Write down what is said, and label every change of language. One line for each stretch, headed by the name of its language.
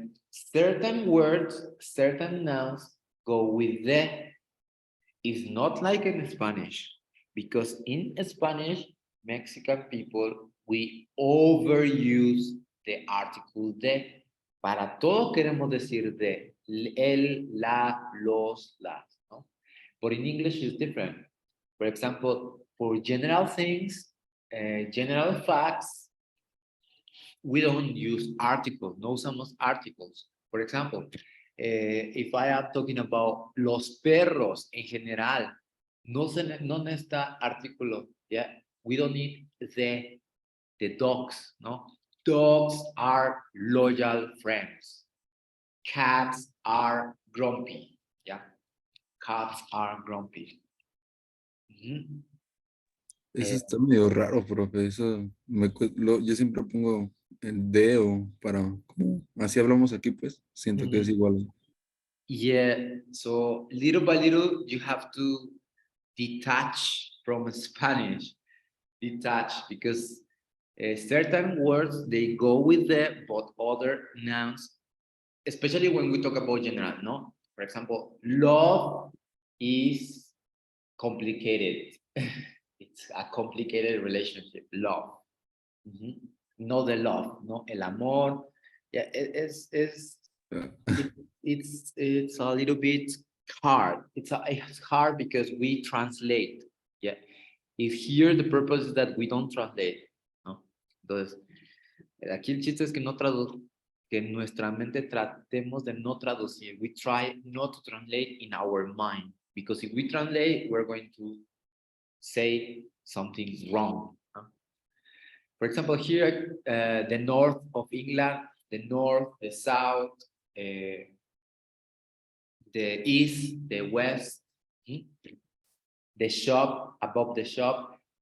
English: Certain words, certain nouns go with the. It's not like in Spanish, because in Spanish, Mexican people, we overuse the article de.
Spanish: Para todo queremos decir de, el, la, los, las, ¿no?
English: But in English it's different. For example, for general things, general facts, we don't use articles,
Spanish: no usamos articles.
English: For example, if I am talking about
Spanish: los perros en general, no necesita artículo,
English: yeah? We don't need the dogs, no? Dogs are loyal friends. Cats are grumpy, yeah? Cats are grumpy.
Spanish: Eso está medio raro, profe. Eso yo siempre pongo el de o para, como así hablamos aquí, pues siento que es igual.
English: Yeah, so little by little, you have to detach from Spanish. Detach, because certain words, they go with the, but other nouns, especially when we talk about general, no? For example, love is complicated. It's a complicated relationship, love. No the love,
Spanish: no el amor.
English: Yeah, it's a little bit hard. It's hard because we translate. Yeah. If here the purpose is that we don't translate, ¿no?
Spanish: Entonces, aquí el chiste es que no que en nuestra mente tratemos de no traducir.
English: We try not to translate in our mind, because if we translate, we're going to say something wrong. For example, here, the north of England, the north, the south, the east, the west, the shop, above the shop.